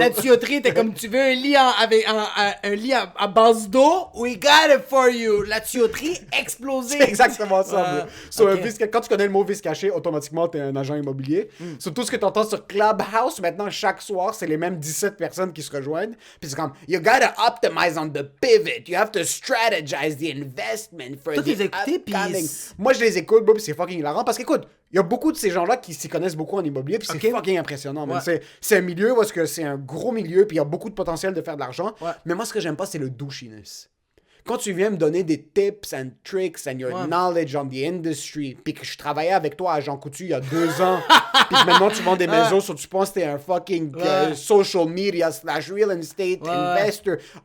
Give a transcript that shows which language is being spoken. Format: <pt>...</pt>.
<fr>La tuyauterie était comme, tu veux un lit un lit à base d'eau?</fr> <en>We got it for you.</en> <fr>La tuyauterie explosée. C'est exactement ça, bro. Okay. Quand tu connais le mot vice caché, automatiquement, t'es un agent immobilier. Sur tout ce que t'entends sur Clubhouse, maintenant, chaque soir, c'est les mêmes 17 personnes qui se rejoignent. Puis c'est comme,</fr> <en>you gotta optimize on the pivot. You have to strategize the investment for</en> <fr>Toi,</fr> <en>the</en> <fr>t'es écouté,</fr> <en>upcoming.</en> <fr>puis... Moi, je les écoute, bro, puis c'est fucking hilarant. Parce qu'écoute, il y a beaucoup de ces gens-là qui s'y connaissent beaucoup en immobilier, puis c'est fucking impressionnant. Ouais. C'est un milieu parce que c'est un gros milieu, puis il y a beaucoup de potentiel de faire de l'argent. Ouais. Mais moi, ce que j'aime pas, c'est le douchiness. Quand tu viens me donner des</fr> <en>tips and tricks and your knowledge on the industry,</en> <fr>puis que je travaillais avec toi à Jean Coutu il y a 2 ans, puis que maintenant tu vends des maisons, so tu penses que t'es un fucking</fr> <en>social media / real estate investor.</en>